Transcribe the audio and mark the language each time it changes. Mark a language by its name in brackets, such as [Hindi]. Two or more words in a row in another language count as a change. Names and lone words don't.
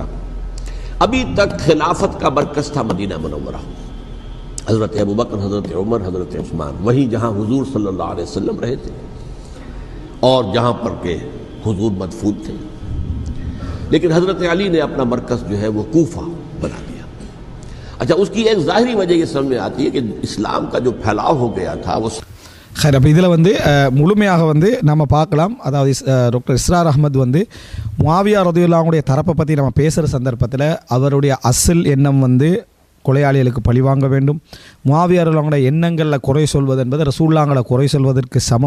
[Urdu] ابھی تک خلافت کا مرکز تھا مدینہ منورہ, حضرت ابوبکر, حضرت عمر, حضرت عثمان, وہیں جہاں حضور صلی اللہ علیہ وسلم رہے تھے اور جہاں پر کہ حضور مدفون تھے. لیکن حضرت علی نے اپنا مرکز جو ہے وہ کوفہ بنا دیا. اچھا, اس کی ایک ظاہری وجہ یہ سمجھ میں آتی ہے کہ اسلام کا جو پھیلاؤ ہو گیا تھا وہ خیر. [Tamil] அப்போ இதில் முழுமையாக நம்ம பார்க்கலாம். அதாவது டாக்டர் இஸ்ரார் அஹ்மத் முஆவியா [Arabic] رضي الله عنه [Tamil] தரப்பை பற்றி நம்ம பேசுகிற சந்தர்ப்பத்தில் அவருடைய அசல் எண்ணம் கொலையாளிகளுக்கு பழிவாங்க வேண்டும். முஆவியாரோட எண்ணங்களில் குறை சொல்வது என்பது ரசூலுல்லாஹ்களை குறை சொல்வதற்கு சமம்.